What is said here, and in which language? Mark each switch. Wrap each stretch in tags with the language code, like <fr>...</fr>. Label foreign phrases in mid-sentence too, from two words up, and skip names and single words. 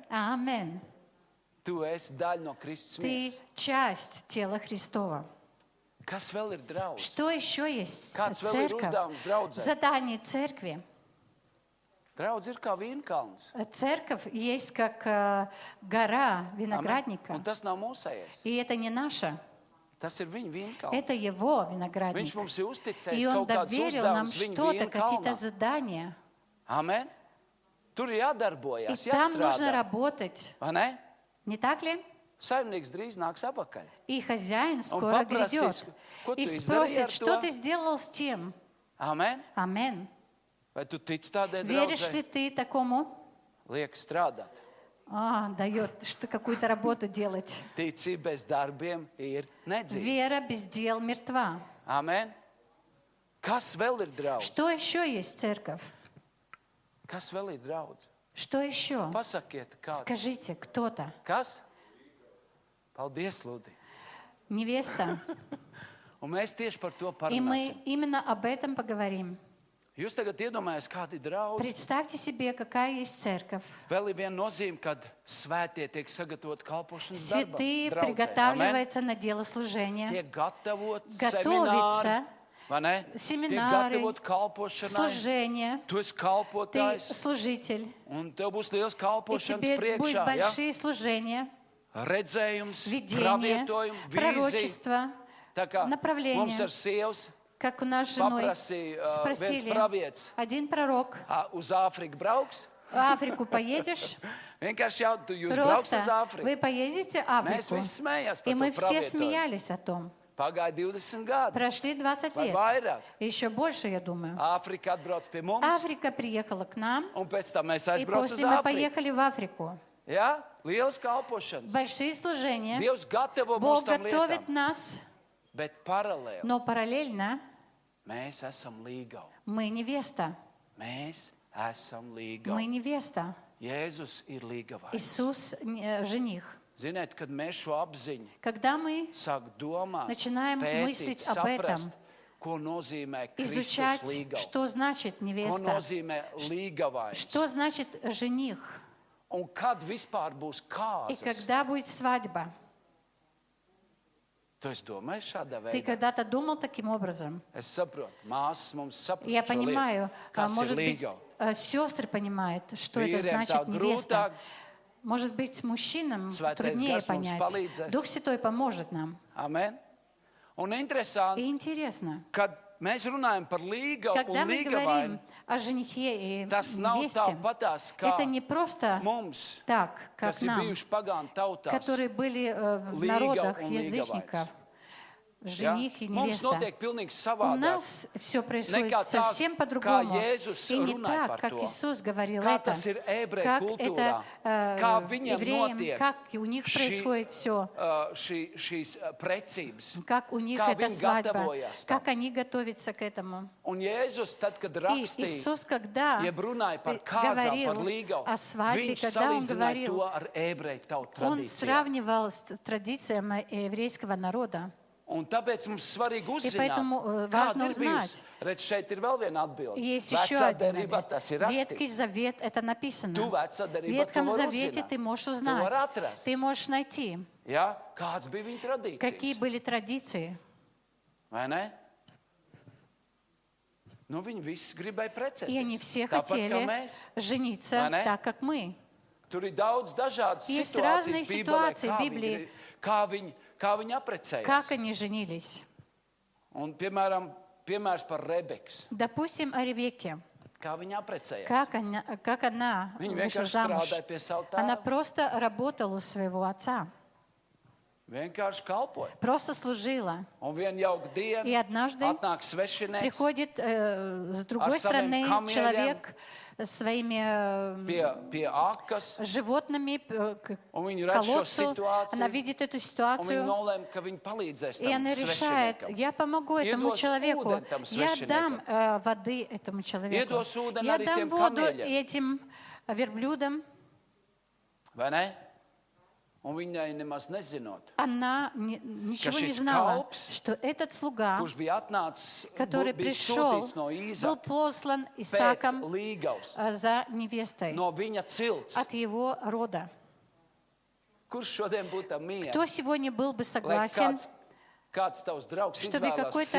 <ru>Аминь.</ru> <lv>Tu esi daļa no Kristus</lv> <ru>Ты</ru> <lv>miesas.</lv> <ru>часть тела Христова.</ru> <lv>Kas vēl ir draudz?</lv> <ru>Что еще есть</ru> <lv>Kāds vēl ir</lv> <ru>церковь?</ru> <lv>uzdevums draudzē?</lv> <ru>Задание церкви.</ru> <lv>Draudz ir kā vīnkalns.</lv> <ru>Церковь есть как гора Amen. виноградника.</ru> <lv>Un tas nav mūsējais.</lv> <ru>И это не наша.</ru> <lv>Tas ir viņa vīnkalns.</lv> <ru>Это его</ru> <lv>Viņš</lv> <ru>виноградник.</ru> <lv>mums ir uzticējis</lv> <ru>И он</ru> <lv>kaut kādus</lv> <ru>доверил нам</ru> <lv>uzdevumus viņa</lv> <ru>что-то, какие-то</ru> <lv>vīnkalnā.</lv> <ru>задания.</ru> <lv>Amen. Tur ir jādarbojas,</lv> <ru>И там нужно</ru> <lv>jāstrādā.</lv> <ru>работать.</ru> <lv>Vai ne?</lv> <ru>Не так ли?</ru> <lv>Saimnieks drīz nāks apakaļ.</lv> <ru>И хозяин скоро попросись, грядет.</ru> <lv>«Ko tu</lv> <ru>И</ru> <lv>izdarīji</lv> <ru>спросит,</ru> <lv>ar</lv> <ru>что</ru> <lv>to?»</lv> <ru>ты сделал с тем?</ru> <lv>Amen.</lv> <ru>Аминь.</ru> <lv>Vai tu tici tādai</lv> <ru>Веришь ли</ru> <lv>draudzē?</lv> <ru>ты такому?</ru> <lv>Liek strādāt.</lv> <ru>Дает что какую-то работу делать.</ru> <lv>Ticība bez darbiem ir nedzīva.</lv> <ru>Вера без дел мертва.</ru> <lv>Amen. Kas vēl ir draudz?</lv> <ru>Что еще есть церковь?</ru> <lv>Kas vēl ir draudz?</lv> <ru>Что еще?</ru> <lv>Pasakiet, kāds.</lv> <ru>Скажите, кто-то?</ru> <lv>Kas? Paldies, Lūdī.</lv> <ru>Невеста.</ru> <lv>Un mēs tieši par to</lv> <ru>И мы</ru> <lv>parunāsim.</lv> <ru>именно об этом поговорим.</ru> <lv>Jūs tagad iedomājaties, kādi ir draudz?</lv> <ru>Представьте себе, какая есть церковь.</ru> <lv>Vēl ir viena nozīme, kad svētie tiek sagatavot kalpošanas</lv> <ru>Святые</ru> <lv>darbam.</lv> <ru>приготавливаются на дело служения,</ru> <lv>Tiek gatavot</lv> <ru>готовится</ru> <lv>semināri, vai ne? Tiek</lv> <ru>семинары,</ru> <lv>gatavot kalpošanai.</lv> <ru>служение.</ru> <lv>Tu esi</lv> <ru>Ты</ru> <lv>kalpotājs,</lv> <ru>служитель,</ru> <lv>un tev būs liels</lv> <ru>и</ru> <lv>kalpošanas</lv> <ru>тебе будут</ru> <lv>priekšā. Ja?</lv> <ru>большие служения,</ru> <lv>Redzējums,</lv> <ru>видение,</ru> <lv>pravietojumi, vīzija.</lv> <ru>пророчество,</ru> <lv>Tā kā</lv> <ru>направление.</ru> <lv>mums ar sievas</lv> <ru>как у нас с женой</ru> <lv>paprasīja viens</lv> <ru>спросили.</ru> <lv>pravietis</lv> <ru>Один пророк,</ru> <lv>uz Āfriku brauks.</lv> <ru>в Африку поедешь?</ru> <lv>Vienkārši jau jūs brauks uz</lv> <ru>Просто</ru> <lv>Āfriku.</lv> <ru>вы поедете в</ru> <lv>Mēs</lv> <ru>Африку?</ru> <lv>visi smējās</lv> <ru>И</ru> <lv>par</lv> <ru>мы</ru> <lv>to</lv> <ru>все</ru> <lv>pravietojumu.</lv> <ru>смеялись о том.</ru> <lv>Pagāja 20 gadi.</lv> <ru>Прошли 20</ru> <lv>Vai</lv> <ru>лет.</ru> <lv>vairāk?</lv> <ru>Еще больше, я думаю.</ru> <lv>Āfrika atbrauc pie mums,</lv> <ru>Африка приехала к нам,</ru> <lv>un pēc tam mēs</lv> <ru>и</ru> <lv>aizbraucam uz</lv> <ru>после мы</ru> <lv>Āfriku.</lv> <ru>поехали в Африку.</ru> <lv>Ja? Liels kalpošanas.</lv> <ru>Большие служения.</ru> <lv>Dievs gatavo mūs</lv> <ru>Бог</ru> <lv>tam</lv> <ru>готовит</ru> <lv>lietām,</lv> <ru>нас,</ru> <lv>bet paralēli</lv> <ru>но параллельно</ru> <lv>mēs esam līgavi.</lv> <ru>мы невеста.</ru> <lv>Mēs esam</lv> <ru>Мы</ru> <lv>līgavi.</lv> <ru>невеста.</ru> <lv>Jēzus ir līgavais.</lv> <ru>Иисус жених.</ru> <lv>Ziniet, kad mēs šo apziņu</lv> <ru>Когда мы</ru> <lv>sāk domāt,</lv> <ru>Начинаем</ru> <lv>pētīt,</lv> <ru>мыслить об</ru> <lv>saprast,</lv> <ru>этом,</ru> <lv>ko nozīmē Kristus</lv> <ru>изучать,</ru> <lv>līgava,</lv> <ru>что значит</ru> <lv>ko</lv> <ru>невеста,</ru> <lv>nozīmē līgavains,</lv> <ru>что значит жених</ru> <lv>un kad vispār būs</lv> <ru>и</ru> <lv>kāzas.</lv> <ru>когда будет свадьба.</ru> <lv>Tu esi domājis šādā</lv> <ru>Ты</ru> <lv>veidā?</lv> <ru>когда-то думал таким образом?</ru> <lv>Es saprotu, māsas mums saprot</lv> <ru>Я</ru> <lv>šo</lv> <ru>понимаю,</ru> <lv>lietu, kas ir</lv> <ru>может быть,</ru> <lv>līgava.</lv> <ru>сестры понимают, что это</ru> <lv>Vīriem tā</lv> <ru>значит невеста.</ru> <lv>grūtāk,</lv> <ru>Может быть, мужчинам</ru> <lv>Svētais</lv> <ru>труднее</ru> <lv>Gars mums</lv> <ru>понять.</ru> <lv>palīdzēs.</lv> <ru>Дух Святой поможет нам.</ru> <lv>amen. Un interesanti,</lv> <ru>И интересно,</ru> <lv>kad mēs runājam par līgavu</lv> <ru>когда</ru> <lv>un</lv> <ru>мы</ru> <lv>līgavainu,</lv> <ru>говорим о женихе и</ru> <lv>tas nav</lv> <ru>невесте,</ru> <lv>tāpatās kā</lv> <ru>это не просто</ru> <lv>mums,</lv> <ru>так, как</ru> <lv>kas ir</lv> <ru>нам,</ru> <lv>bijuši pagānu tautās.</lv> <ru>которые были в</ru> <lv>Līgava</lv> <ru>народах</ru> <lv>un</lv> <ru>язычников. жених и</ru> <lv>Mums</lv> <ru>невеста.</ru> <lv>notiek pilnīgi</lv> <ru>У</ru> <lv>savādāk.</lv> <ru>нас все происходит</ru> <lv>Nekā tā,</lv> <ru>совсем по-другому.</ru> <lv>kā Jēzus</lv> <ru>И не</ru> <lv>runāja</lv> <ru>так,</ru> <lv>par</lv> <ru>как</ru> <lv>to.</lv> <ru>Иисус говорил</ru> <lv>Kā</lv> <ru>это.</ru> <lv>tas ir ebreju</lv> <ru>Как</ru> <lv>kultūrā.</lv> <ru>это</ru> <lv>Kā viņiem</lv> <ru>евреям,</ru> <lv>notiek</lv> <ru>как у них происходит все.</ru> <lv>šīs precības.</lv> <ru>Как у них</ru> <lv>Kā</lv> <ru>эта</ru> <lv>viņi</lv> <ru>свадьба.</ru> <lv>gatavojas tam.</lv> <ru>Как они готовятся к этому.</ru> <lv>Un Jēzus, tad, kad</lv> <ru>И</ru> <lv>rakstīja,</lv> <ru>Иисус, когда</ru> <lv>jeb runāja par kāzām, par</lv> <ru>говорил</ru> <lv>līgavu,</lv> <ru>о свадьбе,</ru> <lv>viņš</lv> <ru>когда он</ru> <lv>salīdzināja</lv> <ru>говорил,</ru> <lv>to ar ebreju tautu</lv> <ru>он</ru> <lv>tradīcijām.</lv> <ru>сравнивал с традициями еврейского народа.</ru> <lv>Un tāpēc mums svarīgi uzzināt,</lv> <ru>поэтому,</ru> <lv>kāda</lv> <ru>важно</ru> <lv>ir bijusi.</lv> <ru>узнать.</ru> <lv>Redz, šeit ir vēl viena atbilde.</lv> <ru>Есть еще</ru> <lv>Vecā</lv> <ru>один</ru> <lv>derībā</lv> <ru>ответ.</ru> <lv>tas ir</lv> <ru>Ветхий</ru> <lv>rakstīts.</lv> <ru>Завет, это написано.</ru> <lv>Tu vecā</lv> <ru>В</ru> <lv>derībā to</lv> <ru>Ветхом</ru> <lv>var</lv> <ru>Завете</ru> <lv>uzzināt.</lv> <ru>ты можешь</ru> <lv>To var</lv> <ru>узнать,</ru> <lv>atrast.</lv> <ru>ты можешь найти,</ru> <lv>Ja? Kāds bija viņa</lv> <ru>какие</ru> <lv>tradīcijas?</lv> <ru>были традиции.</ru> <lv>Vai ne? Nu, viņi visi gribēja precēties.</lv> <ru>И они все</ru> <lv>Tāpat kā</lv> <ru>хотели</ru> <lv>mēs.</lv> <ru>жениться</ru> <lv>Vai ne?</lv> <ru>так, как мы.</ru> <lv>Tur ir daudz dažādas</lv> <ru>Есть</ru> <lv>situācijas</lv> <ru>разные</ru> <lv>Bībelē,</lv> <ru>ситуации в Библии.</ru> <lv>kā viņi apprecējās.</lv> <ru>Как они женились.</ru> <lv>Un, piemērs par Rebeks.</lv> <ru>Допустим, о Ревекке.</ru> <lv>Kā viņa apprecējās.</lv> <ru>Как она</ru> <lv>Viņa</lv> <ru>вышла</ru> <lv>vienkārši</lv> <ru>замуж.</ru> <lv>strādāja pie savu</lv> <ru>Она</ru> <lv>tēvu.</lv> <ru>просто работала у своего отца.</ru> <lv>Vienkārši kalpoja.</lv> <ru>Просто служила.</ru> <lv>Un vienu jauku dienu</lv> <ru>И однажды</ru> <lv>atnāk svešinieks</lv> <ru>Приходит с другой</ru> <lv>Ar saviem</lv> <ru>стороны</ru> <lv>камеļiem.</lv> <ru>человек своими</ru> <lv>pie akas,</lv> <ru>животными к</ru> <lv>un viņi redz šo</lv> <ru>колодцу. Она</ru> <lv>situāciju,</lv> <ru>видит эту</ru> <lv>un viņi</lv> <ru>ситуацию.</ru> <lv>nolēma, ka viņi palīdzēs</lv> <ru>И</ru> <lv>tam</lv> <ru>она решает,</ru> <lv>svešiniekam.</lv> <ru>я помогу этому</ru> <lv>Iedos</lv> <ru>человеку,</ru> <lv>ūdeni tam</lv> <ru>я</ru> <lv>svešiniekam.</lv> <ru>дам воды этому человеку,</ru> <lv>Iedos ūdeni</lv> <ru>я</ru> <lv>arī</lv> <ru>дам</ru> <lv>tiem</lv> <ru>воду</ru> <lv>kameļiem.</lv> <ru>этим верблюдам.</ru> <lv>Vai ne? Un viņai nemaz nezinot,</lv> <ru>Она ничего не</ru> <lv>šis</lv> <ru>знала,</ru> <lv>kalps,</lv> <ru>что этот слуга,</ru> <lv>kurš bija atnācis,</lv> <ru>который</ru> <lv>bija</lv> <ru>пришел,</ru> <lv>sūtīts no</lv> <ru>был</ru> <lv>Īzaka</lv> <ru>послан</ru> <lv>pēc</lv> <ru>Исааком</ru> <lv>līgavas,</lv> <ru>за невестой</ru> <lv>no viņa cilts.</lv> <ru>от его рода.</ru> <lv>Kurš šodien būtu tam mīļš?</lv> <ru>Кто сегодня был бы</ru> <lv>Lai</lv> <ru>согласен,</ru> <lv>kāds tavs draugs</lv> <ru>Чтобы</ru> <lv>izvēlās</lv> <ru>какой-то-</ru>